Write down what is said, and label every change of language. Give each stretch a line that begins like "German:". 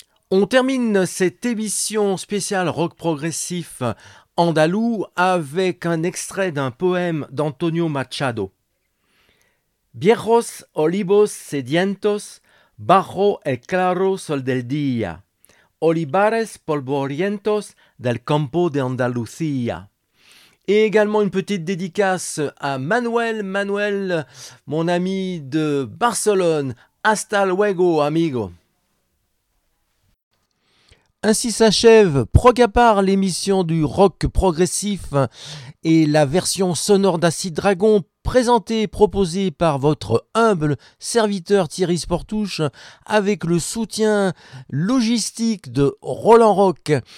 French: On termine cette émission spéciale rock progressif andalou avec un extrait d'un poème d'Antonio Machado.
Spanish: Viejos olivos sedientos, bajo el claro sol del día, olivares polvorientos del campo de Andalucía.
French: Et également une petite dédicace à Manuel, Manuel, mon ami de Barcelone.
Spanish: Hasta luego, amigo.
French: Ainsi s'achève Prog à part, l'émission du rock progressif et la version sonore d'Acide Dragon présentée et proposée par votre humble serviteur Thierry Sportouche avec le soutien logistique de Roland Rock.